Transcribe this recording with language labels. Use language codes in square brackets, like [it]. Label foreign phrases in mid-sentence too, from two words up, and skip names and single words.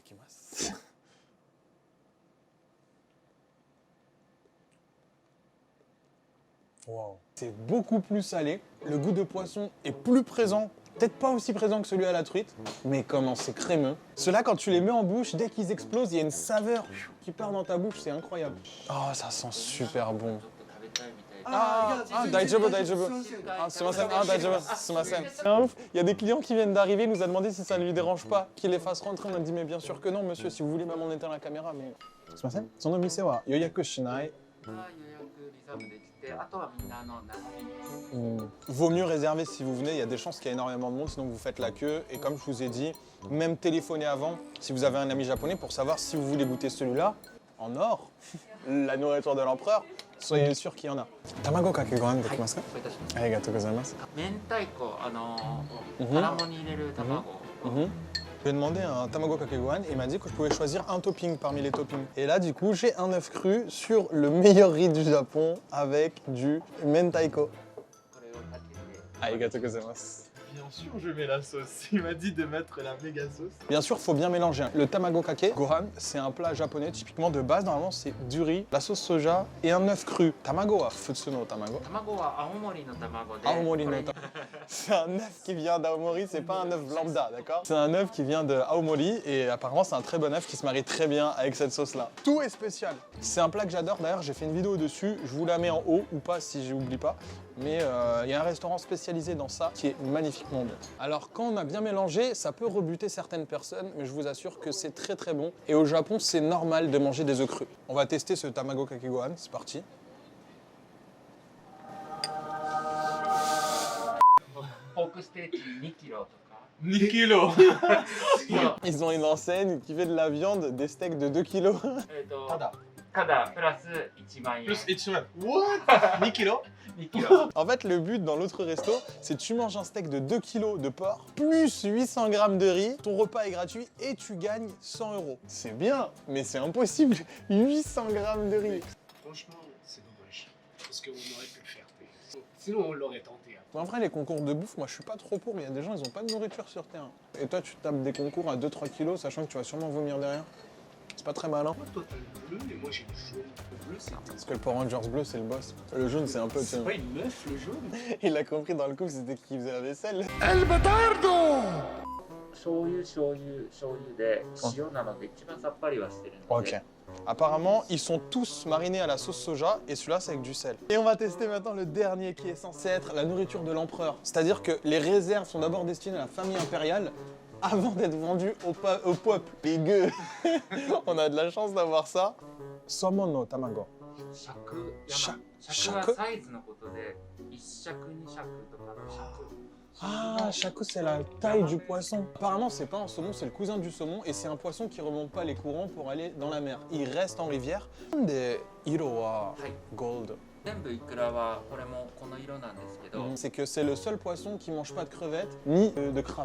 [fr] Wow. C'est beaucoup plus salé, le goût de poisson est plus présent, peut-être pas aussi présent que celui à la truite, mais comment c'est crémeux. Ceux-là, quand tu les mets en bouche, dès qu'ils explosent, il y a une saveur qui part dans ta bouche, c'est incroyable. Oh, ça sent super bon. [ja] ちょっと食べたいみたいで。大丈夫、大丈夫。あ、すみません、大丈夫、すみません. [fr] C'est un ouf, il y a des clients qui viennent d'arriver, il nous a demandé si ça ne lui dérange pas qu'il les fasse rentrer. On a dit, mais bien sûr que non, monsieur, si vous voulez, même on éteint la caméra, mais... [ja] Sumimasen, その店は予約しない。予約リザーブできて。て、あとはみんな並びます。 [fr] Vaut mieux réserver si vous venez, il y a des chances qu'il y ait énormément de monde, sinon vous faites la queue. Et comme je vous ai dit, même téléphoner avant, si vous avez un ami japonais, pour savoir si vous voulez goûter celui-là, en or, la nourriture de l'empereur, soyez sûr qu'il y en a. [ja] 卵かけご飯できますか? お願いいたします。ありがとうございます. 明太子、 Mhm. タラモに入れる卵。 [fr] Je lui ai demandé un [ja] 卵かけご飯 [fr] et il m'a dit que je pouvais choisir un topping parmi les toppings. Et là, du coup, j'ai un œuf cru sur le meilleur riz du Japon avec du mentaiko. [ja] これをかけて。ありがとうございます. [fr] Bien sûr, je mets la sauce. Il m'a dit de mettre la méga sauce. Bien sûr, il faut bien mélanger. Le [ja] 卵かけご飯, [fr] c'est un plat japonais typiquement de base. Normalement, c'est du riz, la sauce soja et un œuf cru. [ja] 卵は普通の卵. 卵は青森の卵で。 Aomori こ no れに tamago. [fr] C'est un œuf qui vient d'Aomori, c'est pas un œuf lambda, d'accord? C'est un œuf qui vient de Aomori et apparemment c'est un très bon œuf qui se marie très bien avec cette sauce-là. Tout est spécial. C'est un plat que j'adore. D'ailleurs, j'ai fait une vidéo dessus. Je vous la mets en haut ou pas si j'oublie pas. Mais il y a un restaurant spécialisé dans ça qui est magnifiquement bon. Alors quand on a bien mélangé, ça peut rebuter certaines personnes, mais je vous assure que c'est très très bon. Et au Japon, c'est normal de manger des œufs crus. On va tester ce [ja] 卵かけご飯, [fr] c'est parti. [ja] ポークステーキ2キロとか。 [fr] 2 kilos. Ils ont une enseigne qui fait de la viande, des steaks de 2 kilos. [ja] ただプラス1万円。 [fr] Plus Ichiman. [en] What? 2 kilos? [ja] 2 キロ。 [fr] En fait, le but dans l'autre resto, c'est que tu manges un steak de 2 kilos de porc, plus 800 grammes de riz, ton repas est gratuit et tu gagnes 100 €. C'est bien, mais c'est impossible. 800 grammes de riz. Franchement, c'est dommage. Parce qu'on aurait pu le faire. Sinon, on l'aurait tenté. Hein. En vrai, les concours de bouffe, moi je suis pas trop pour. Il y a des gens, ils ont pas de nourriture sur terre. Et toi, tu tapes des concours à 2-3 kilos, sachant que tu vas sûrement vomir derrière. C'est pas très malin. Toi, t'as le bleu et moi, j'ai le jaune. Le bleu, c'est Parce que le Power Rangers bleu, c'est le boss. Le jaune, c'est un peu. c'est pas une meuf, le jaune. Il a compris dans le coup, c'était qui faisait la vaisselle. [ja] 醤油醤油醤油で塩なので一番さっぱりはしてるので。 [fr] Ok. Apparemment, ils sont tous marinés à la sauce soja et celui-là, c'est avec du sel. Et on va tester maintenant le dernier qui est censé être la nourriture de l'empereur. C'est-à-dire que les réserves sont d'abord destinées à la famille impériale avant d'être vendues au peuple. Les gueux. On a de la chance d'avoir ça. [ja] サーモンの卵. 尺尺尺はサイズのことで1尺2尺とかの尺。 [fr] Ah, shaku, c'est la taille du poisson. Apparemment, c'est pas un saumon, c'est le cousin du saumon et c'est un poisson qui remonte pas les courants pour aller dans la mer. Il reste en rivière. Des [ja] 色ははい。 gold. 全部イクラはこれもこの色なんですけど。 [fr] C'est que c'est le seul poisson qui mange pas de crevettes ni de crabes.